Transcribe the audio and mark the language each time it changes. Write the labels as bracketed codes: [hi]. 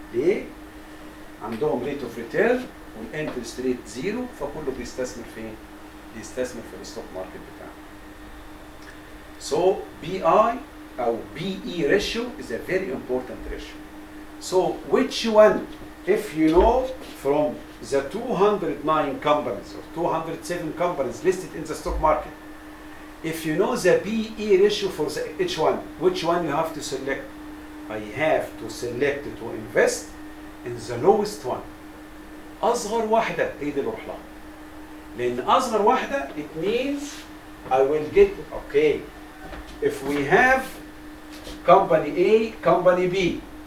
[ar] ليه؟ عندهم ريت اوف ريتيرن والانترست ريت 0، فكله بيستثمر فين؟ بيستثمر في الستوك ماركت بتاعه. [en] So BI or BE ratio is a very important ratio. So which one, if you know from the 209 companies or 207 companies listed in the stock market, if you know the BE ratio for each one, which one you have to select? I have to select to invest in the lowest one. [ar] أصغر واحدة هي دي اللي أروح لها. لأن أصغر واحدة [en] it means I will get okay. If we have company A, company B,